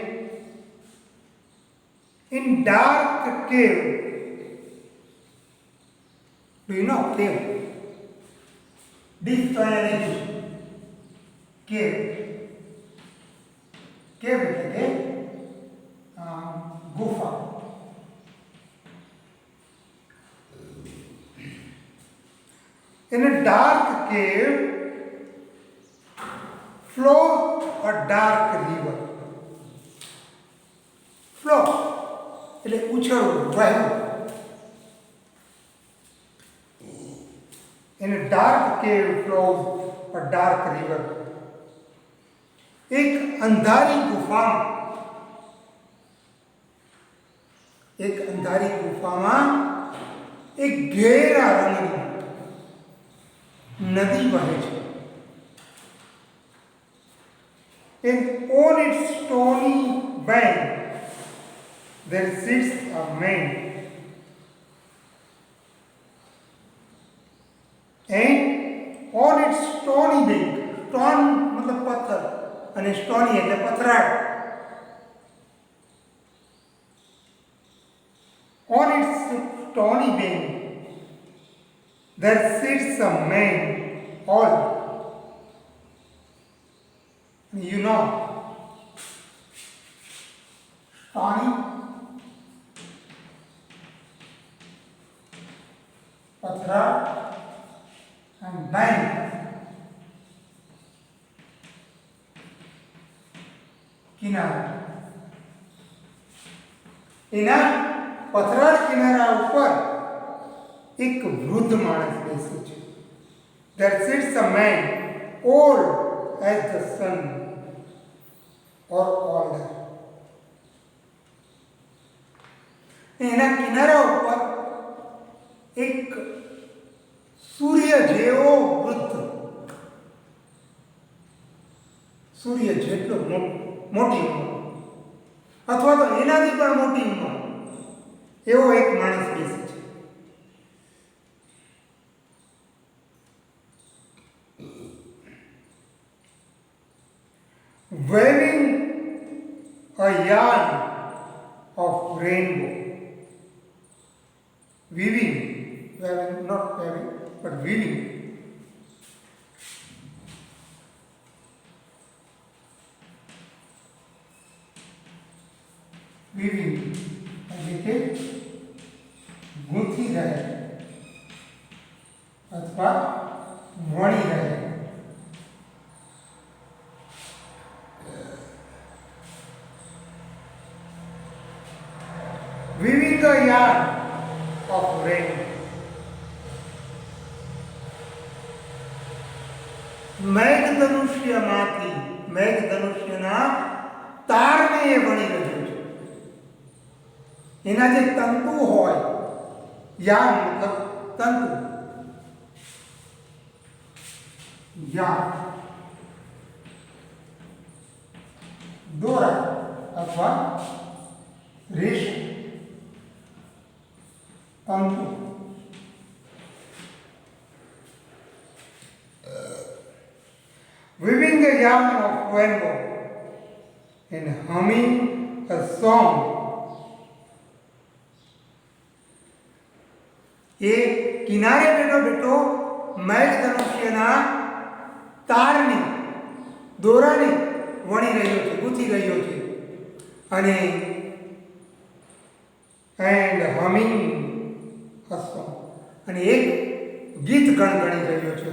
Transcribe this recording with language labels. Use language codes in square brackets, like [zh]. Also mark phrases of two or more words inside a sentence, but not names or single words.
[en] In dark cave. Do you know cave? [gu] ડીપ તો અહીંયા લખ્યું છે. કેવ. કેવ એટલે કે ગુફા. [en] In a dark cave flows a dark river. [gu] Flow એટલે ઉછળવું, વહેવું. [en] In a dark cave flows a dark river. [gu] એક અંધારી ગુફામાં એક ઘેરા રંગની નદી વહે છે. [en] And on its stony bank there sits a man. And on its stony bank, stone [hi] मतलब पत्थर [gu] અને stony એટલે પથરાળ. [en] On its stony bank there sits a man old. You know, stony, pathra, and bank. [gu] કિનારા. એના પથરાળ કિનારા ઉપર એક વૃદ્ધ માણસ બેસે છે. [en] There sits a man old as the sun or older. [gu] એના કિનારા ઉપર એક સૂર્ય જેવો વૃદ્ધ, સૂર્ય જેટલો મોટી ઉંમર અથવા તો એનાથી પણ મોટી ઉંમર એવો એક માણસ બેસે છે. [en] Weaving a yarn of rainbow. Weaving, not weaving, but weaving. [gu] Weaving એટલે કે ગૂંથી રહે અથવા વણી રહે. [en] Weaving the yarn of rain. [gu] મેઘધનુષ્યમાંથી, મેઘધનુષ્યના તારને એ વણી રહ્યો છે. એના જે તંતુ હોય, યાન મતલબ તંતુ, યાન દોરા અથવા રેશમ તંતુ [en] weaving a yarn of rainbow and humming a song. [gu] એ કિનારે બેઠો બેઠો મેઘધનુષ્યના તારની દોરાને વણી રહ્યો છે, ગૂંથી રહ્યો છે અને [en] and humming a song [gu] અને એક ગીત ગણગણી રહ્યો છે.